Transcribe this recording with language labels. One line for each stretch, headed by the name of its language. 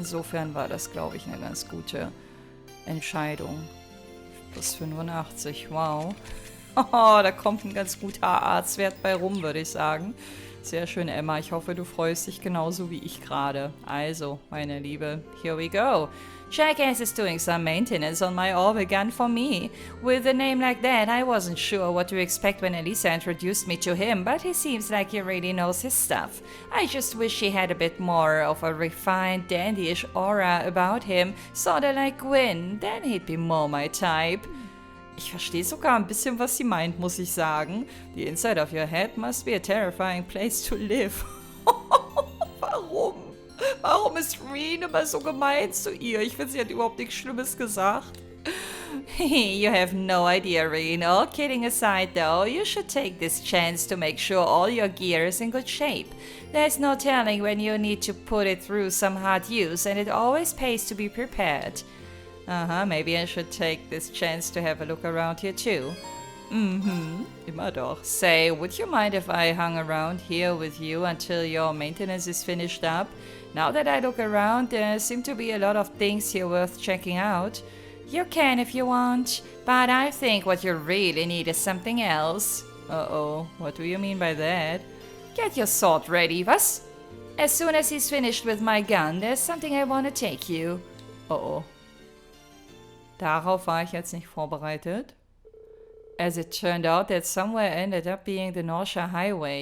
German: Insofern war das, glaube ich, eine ganz gute Entscheidung. Plus 85, wow. Oh, da kommt ein ganz guter Arztwert bei rum, würde ich sagen. Sehr schön, Emma. Ich hoffe, du freust dich genauso wie ich gerade. Also, meine Liebe,
English: here we go. Jackass is doing some maintenance on my orbit gun for me. With a name like that, I wasn't sure what to expect when Elisa introduced me to him, but he seems like he really knows his stuff. I just wish he had a bit more of a refined, dandyish aura about him, sorta like Gwen, then he'd be more my type.
German: Ich verstehe sogar ein bisschen, was sie meint, muss ich sagen.
English: The inside of your head must be a terrifying place to live.
German: Warum? Warum ist Reen immer so gemein zu ihr? Ich finde, sie hat überhaupt nichts Schlimmes gesagt.
English: You have no idea, Reen. All kidding aside, though, you should take this chance to make sure all your gear is in good shape. There's no telling when you need to put it through some hard use, and it always pays to be prepared. Maybe I should take this chance to have a look around here too.
German: Immer doch.
English: Say, would you mind if I hung around here with you until your maintenance is finished up? Now that I look around, there seem to be a lot of things here worth checking out. You can if you want, but I think what you really need is something else. Uh-oh, what do you mean by that? Get your sword ready, was? As soon as he's finished with my gun, there's something I want to take you. Uh-oh.
German: Darauf war ich jetzt nicht vorbereitet.
English: As it turned out, that somewhere ended up being the NOCH Highway.